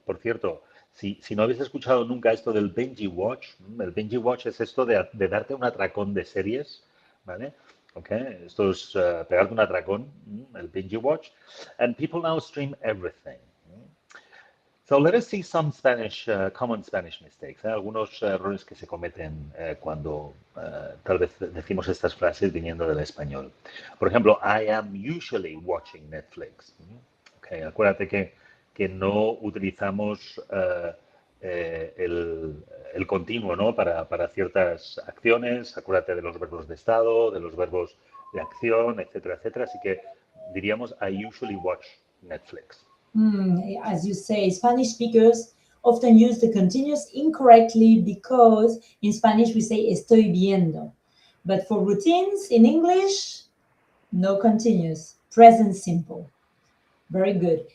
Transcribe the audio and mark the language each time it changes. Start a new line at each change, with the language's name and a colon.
Spanish: Por cierto, si no habéis escuchado nunca esto del binge watch, el binge watch es esto de darte un atracón de series, ¿vale? Okay, esto es pegarte un atracón, el binge watch.
English: And people now stream everything. So let us see some Spanish, common Spanish mistakes,
Spanish: algunos errores que se cometen cuando tal vez decimos estas frases viniendo del español. Por ejemplo,
English: I am usually watching Netflix.
Spanish: Okay, acuérdate que no utilizamos el continuo, ¿no? Para ciertas acciones. Acuérdate de los verbos de estado, de los verbos de acción, etcétera, etcétera. Así que diríamos
English: I usually watch Netflix. As you say, Spanish speakers often use the continuous incorrectly because in Spanish we say
Spanish: estoy viendo.
English: But for routines in English, no continuous, present simple. Very good.